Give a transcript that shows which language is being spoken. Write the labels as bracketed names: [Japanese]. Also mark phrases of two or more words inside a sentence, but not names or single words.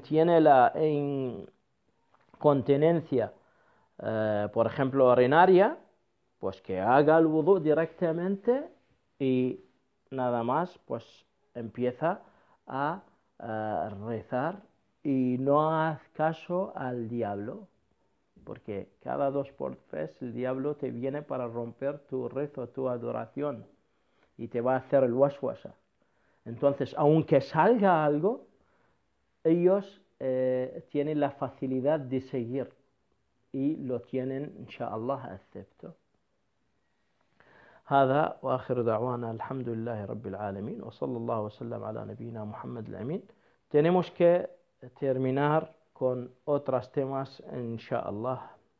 [Spanish] tiene la incontinencia, por ejemplo, urinaria, pues que haga el wudu directamente y nada más, pues empieza a rezar y no haz caso al diablo, porque cada 2 por 3 el diablo te viene para romper tu rezo, tu adoración y te va a hacer el waswasa. Entonces, aunque salga algo, ellos tienen la facilidad de seguir y lo tienen, inshallah, acepto. [Arabic] هذا وآخر دعوانا الحمد لله رب العالمين وصلى الله وسلم على نبينا Muhammad al-Amin. [Spanish] Tenemos que terminar con otros temas, inshallah,